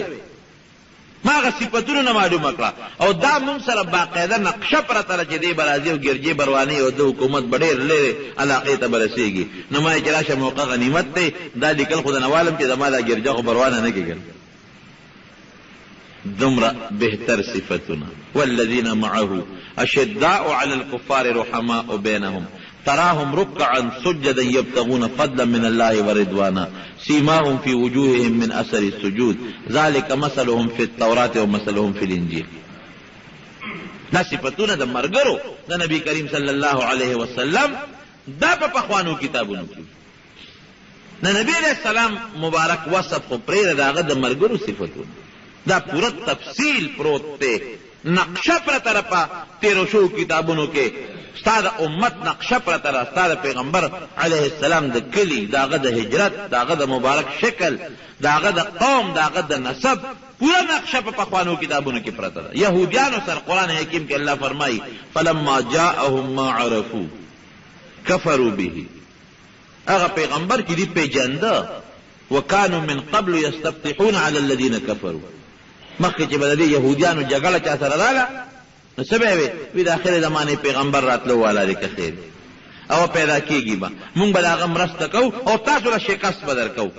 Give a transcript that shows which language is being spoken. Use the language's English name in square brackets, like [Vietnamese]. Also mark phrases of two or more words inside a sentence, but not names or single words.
[Pashto] ما هغه صفتونه نه معلومه کړه، او دا مونږ سره باقاعده نقشه پرته ده چې دی به راځي او ګرجې به روانې او د حکومت به ډېر لرې علاقې ته به رسېږي. نو ما یې چې راشه موقع غنیمت دی، دا لیکل خو د نوالم چې زما دا ګرجه خو به روانه نه کېږي. دومره بهتر صفتونه. [Arabic] والذین معه اشداء علی الکفار رحماء بینهم تراهم ركعا سجدا يبتغون فضلا من الله ورضوانا سيماهم في وجوههم من اثر السجود ذلك مثلهم في التوراة ومثلهم في الانجيل. [Pashto] دا صفتونه د مرګرو د نبی کریم [Arabic] صلی الله علیه وسلم [Pashto] دا په پخوانو کتابونو کې د نبی [Arabic] علیہ السلام [Pashto] مبارک وصف خو پرې د هغه د مرګرو صفتونه دا پورا تفصیل پروت دی. نقشه پر طرفه تیرو شو کتابونو کې ستا د امت نقشه پر طرف، ستا د پیغمبر [Arabic] علیه السلام [Pashto] د کلی، د هغه د هجرت، د هغه د مبارک شکل، د هغه د قوم، د هغه د نسب پورا نقشه په پخوانو کتابونو کې پرته ده. یهودیانو سره قرآن حکیم کې الله فرمایي [Arabic] فلما جاءهم ما عرفوا کفروا به. [Pashto] هغه پیغمبر چې دی پیژنده [Arabic] وکانو من قبل یستفتحون علی الذین کفروا. [Pashto] مخکې چې به د دې یهودیانو جګړه چا سره راغله نو څه به یې وي د آخرې زمانې پیغمبر راتلو والا دی که خیر او پیدا کېږي به مونږ به د هغه مرسته کوو او تاسو له شکست به در کوو.